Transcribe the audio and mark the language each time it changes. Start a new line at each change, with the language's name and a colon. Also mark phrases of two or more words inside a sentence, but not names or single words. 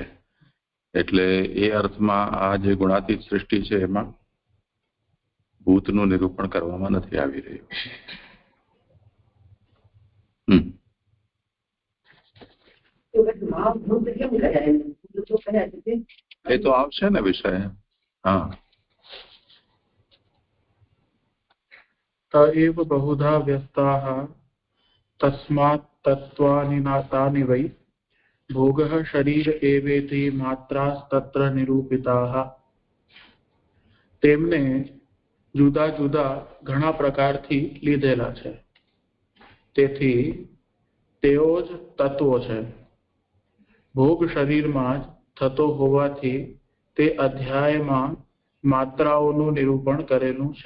Gujarati: એટલે એ અર્થમાં આ જે ગુણાતીત સૃષ્ટિ છે એમાં ભૂતનું નિરૂપણ કરવામાં નથી આવી રહ્યું. એ તો આવશે ને વિષય, हाँ
Sanskrit: त एव बहुधा व्यस्ताः तस्मात् तत्त्वानि नातानि वै भोगः शरीर एवेति मात्रास्तत्र निरूपिताः।
Gujarati: તેમને જુદા જુદા ઘણા પ્રકારથી લીધેલા છે, તેથી તેઓ જ તત્વો છે. ભોગ શરીરમાં જ થતો હોવાથી તે અધ્યાયમાં માત્રાઓનું નિરૂપણ કરેલું છે.